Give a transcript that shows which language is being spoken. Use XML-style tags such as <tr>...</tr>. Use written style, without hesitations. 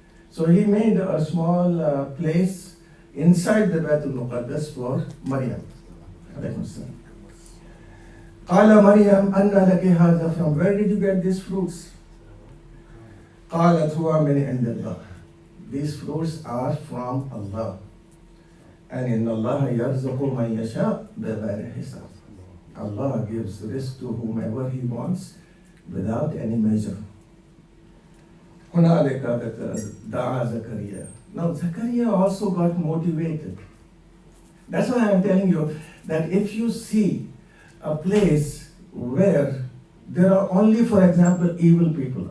<en>So he made a small place inside the Baitul Muqaddas for Maryam.</en> <ar>قَالَ مَرْيَمْ أَنَّ لَكِ هَذَا.</ar> <en>From where did you get these fruits?</en> <ar>قَالَتْ هُوَ مِنْ عِنْدِ اللَّهِ.</ar> <en>These fruits are from Allah. And</en> <ar>إِنَّ اللَّهَ يَرْزُقُ مَنْ يَشَاءُ بِغَيْرِ حِسَابٍ.</ar> <en>Allah gives risk to whomever He wants without any measure.</en> <ar>هُنَالِكَ دَعَا زَكَرِيَّا.</ar> <en>Now Zakaria also got motivated. That's why I'm telling you that if you see a place where there are only, for example, evil people.</en>